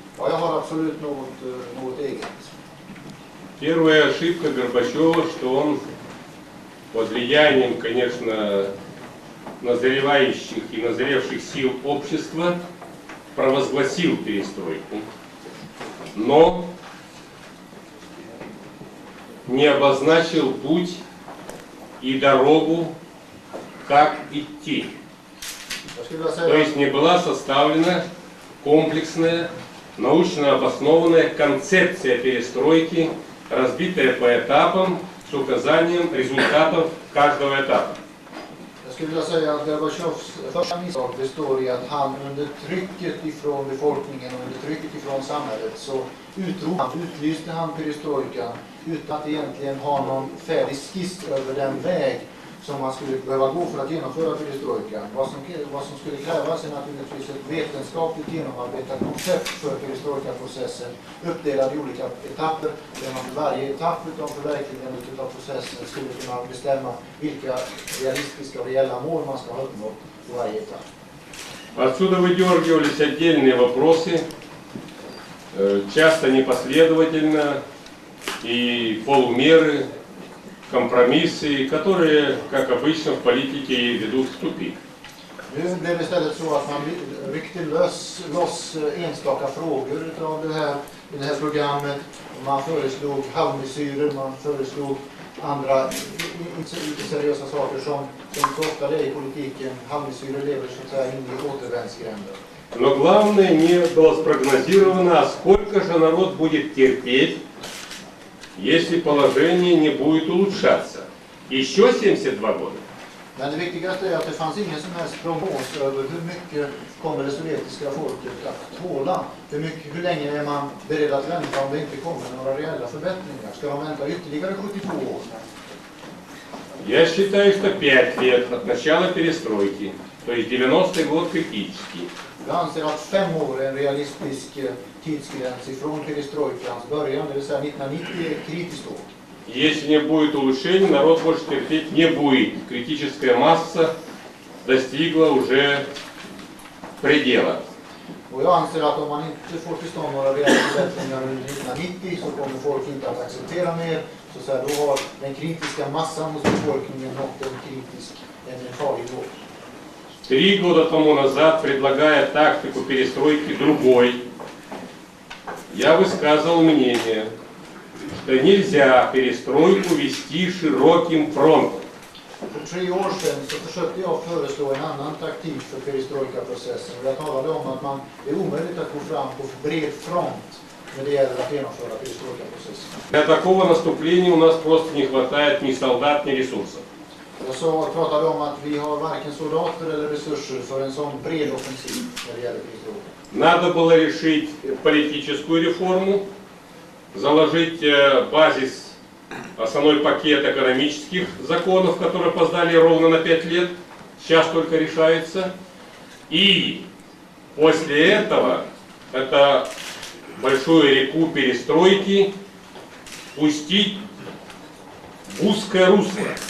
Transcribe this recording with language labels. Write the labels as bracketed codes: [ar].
[sv] Ja, jag har absolut något eget. [ru] Первая ошибка Горбачева, что он под влиянием, конечно, назревающих и назревших сил общества провозгласил перестройку, но не обозначил путь и дорогу, как идти. То есть не была составлена комплексная, научно обоснованная концепция перестройки, разбитая по этапам с указанием результатов каждого этапа. [sv] Jag skulle vilja säga att Gorbatjovs första misstag består i att han under trycket ifrån befolkningen och under trycket ifrån samhället så utlyste han perestrojkan utan att egentligen ha någon färdig skiss över den väg som man skulle behöva gå för att genomföra perestrojkan. Vad som skulle krävas är naturligtvis ett vetenskapligt genomarbetat koncept för perestrojkaprocessen uppdelad i olika etapper där man för varje etapp av förverkligandet av processen skulle kunna bestämma vilka realistiska och reella mål man ska ha uppnått på varje etapp. [ru] Отсюда выдергивались отдельные вопросы, часто непоследовательно, и полумеры, компромиссы, которые, как обычно в политике, ведут в тупик. [sv] Nu blev det istället så att man ryckte loss enstaka frågor av i det här programmet. Man föreslog halvmesyrer, man föreslog andra seriösa saker som så ofta det är i politiken. Halvmesyrer lever så att säga in i återvändsgränder. [ru] Но главное, не было спрогнозировано, а сколько же народ будет терпеть, если положение не будет улучшаться. Еще 72 года. [sv] Men det viktigaste är att det fanns ingen som helst prognos över hur mycket kommer det sovjetiska folket att tåla. Hur länge är man beredd att vänta om det inte kommer några reella förbättringar? Ska de vänta ytterligare 72 år? [ru] Я считаю, что 5 лет от начала перестройки, то есть 90-й год критический. [sv] Jag anser att 5 år är en realistisk tidsgräns ifrån perestrojkans början, det vill säga 1990 är kritiskt år. [ru] Если не будет улучшений, народ больше терпеть не будет. Критическая масса достигла уже предела. [sv] Och jag anser att om man inte får till stånd några reella förbättringar under 1990 så kommer folk inte att acceptera mer. Så då har den kritiska massan hos befolkningen nått en farlig nivå. [ru] 3 года тому назад, предлагая тактику перестройки другой, я высказывал мнение, что нельзя перестройку вести широким фронтом. [sv] För 3 år sedan så försökte jag föreslå en annan taktik för perestrojkaprocessen. Jag talade om att det är omöjligt att gå fram på bred front när det gäller att genomföra perestrojkaprocessen. [ru] Для такого наступления у нас просто не хватает ни солдат, ни ресурсов. [sv] Jag pratade om att vi har varken soldater eller resurser för en sån bred offensiv när det gäller krigsfrågor. [ru] Надо было решить политическую реформу, заложить базис, основной пакет экономических законов, которые опоздали ровно на 5 лет, сейчас только решается. И после этого это большую реку перестройки пустить в узкое русло.